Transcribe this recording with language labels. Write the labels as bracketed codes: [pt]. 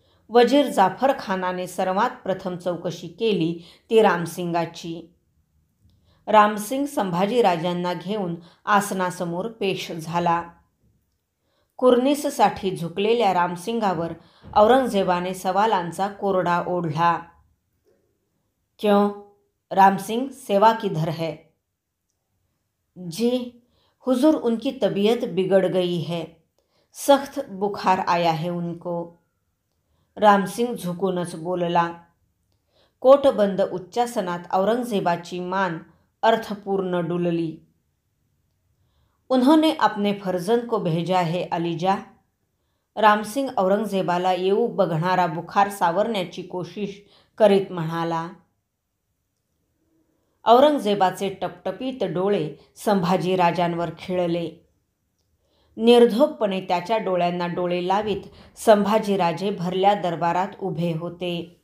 [mr] वजीर जाफरखानाने सर्वात प्रथम चौकशी केली ती रामसिंगाची. रामसिंग संभाजीराजांना घेऊन आसनासमोर पेश झाला. कुर्निससाठी झुकलेल्या रामसिंगावर औरंगजेबाने सवालांचा कोरडा ओढला. [hi] क्यों रामसिंग, सेवा किधर है? जी हुजूर, उनकी तबीयत बिगड़ गई है, सख्त बुखार आया है उनको. [mr] रामसिंग झुकूनच बोलला. कोटबंद उच्चासनात औरंगजेबाची मान अर्थपूर्ण डुलली. [hi] उन्होंने अपने फर्जंद को भेजा है अलीजा. [mr] रामसिंग औरंगजेबाला येऊ बघणारा बुखार सावरण्याची कोशिश करीत म्हणाला. औरंगजेबाचे टपटपीत डोळे संभाजीराजांवर खिळले. निर्धोकपणे त्याच्या डोळ्यांना डोळे लावीत संभाजीराजे भरल्या दरबारात उभे होते.